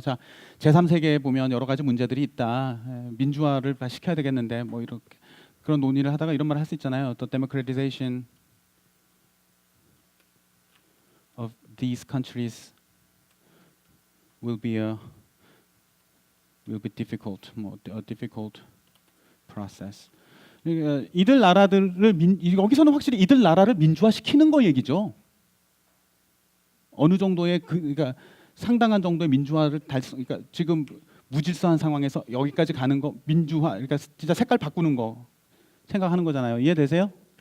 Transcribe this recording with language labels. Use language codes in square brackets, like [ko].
[ko] 자, 제3세계에 보면 여러 가지 문제들이 있다. 민주화를 시켜야 되겠는데 이렇게 그런 논의를 하다가 이런 말을 할 수 있잖아요. [en] The democratization of these countries will be difficult, a difficult process. [ko] 이들 나라들을 여기서는 확실히 이들 나라를 민주화시키는 거 얘기죠. 어느 정도의 그러니까 상당한 정도의 민주화를 그러니까 지금 무질서한 상황에서 여기까지 가는 거 민주화, 그러니까 진짜 색깔 바꾸는 거 생각하는 거잖아요. 이해되세요?